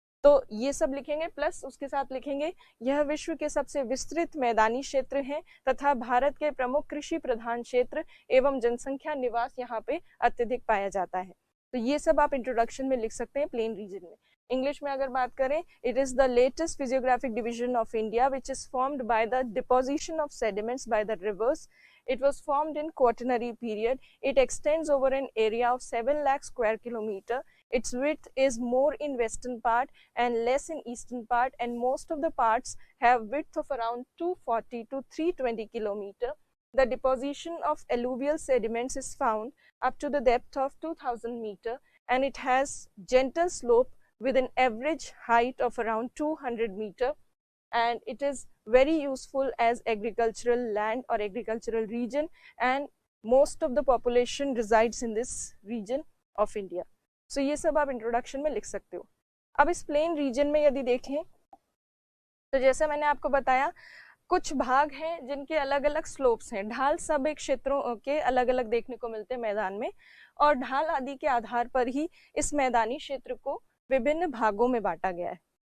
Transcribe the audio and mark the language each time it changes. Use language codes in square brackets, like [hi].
[hi] तो ये सब लिखेंगे, प्लस उसके साथ लिखेंगे यह विश्व के सबसे विस्तृत मैदानी क्षेत्र है तथा भारत के प्रमुख कृषि प्रधान क्षेत्र एवं जनसंख्या निवास यहाँ पे अत्यधिक पाया जाता है। तो ये सब आप इंट्रोडक्शन में लिख सकते हैं प्लेन रीजन में। इंग्लिश में अगर बात करें, [en] It is the latest physiographic division of India which is formed by the deposition of sediments by the rivers. It was formed in Quaternary period. It extends over an area of 7 lakh square kilometer. Its width is more in western part and less in eastern part, and most of the parts have width of around 240 to 320 kilometer. The deposition of alluvial sediments is found up to the depth of 2000 meter, and it has gentle slope with an average height of around 200 meter, and it is very useful as agricultural land or agricultural region, and most of the population resides in this region of India. [hi] So ये सब आप introduction में लिख सकते हो। अब इस plain region में यदि देखें तो जैसा मैंने आपको बताया, कुछ भाग हैं जिनके अलग अलग स्लोप्स हैं। ढाल सब एक क्षेत्रों के अलग अलग देखने को मिलते हैं मैदान में, और ढाल आदि के आधार पर ही इस मैदानी क्षेत्र को विभिन्न भागों में बांटा गया है।